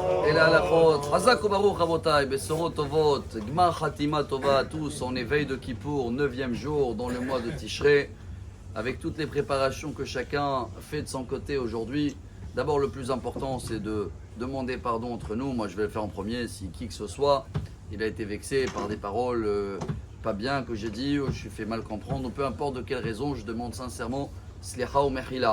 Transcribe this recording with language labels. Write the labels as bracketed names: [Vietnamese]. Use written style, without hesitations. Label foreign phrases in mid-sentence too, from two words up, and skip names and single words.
[French] et la halachot. [Hebrew] חזק וברוך רבותי, בשורות טובות, גמר חתימה טובה [French] à tous en éveil de Kippour, 9e jour dans le mois de Tishrei, avec toutes les préparations que chacun fait de son côté aujourd'hui. D'abord, le plus important, c'est de demander pardon entre nous. Moi, je vais le faire en premier. Si qui que ce soit, il a été vexé par des paroles pas bien que j'ai dit, ou je suis fait mal comprendre, ou peu importe de quelle raison, je demande sincèrement Slicha ou Mechila.